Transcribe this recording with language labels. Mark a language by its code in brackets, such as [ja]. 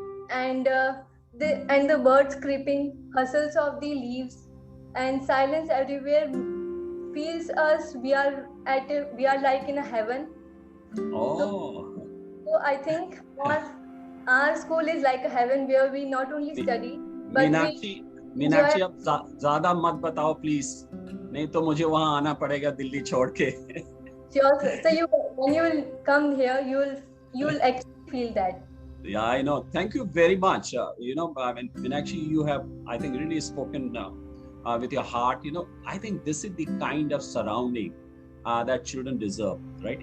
[en] And the birds creeping, hustles of the leaves, and silence everywhere feels us we are like in a heaven. So I think our school is like a heaven where we not only study but [hi] Meenakshi अब ज़्यादा मत बताओ please, नहीं तो मुझे वहाँ आना पड़ेगा दिल्ली छोड़ के. [en] Sure, sir. So when you will come here, you will actually feel that. Yeah, I know. Thank you very much. I mean, Meenakshi, you have, I think, really spoken with your heart. I think this is the kind of surrounding that children deserve, right?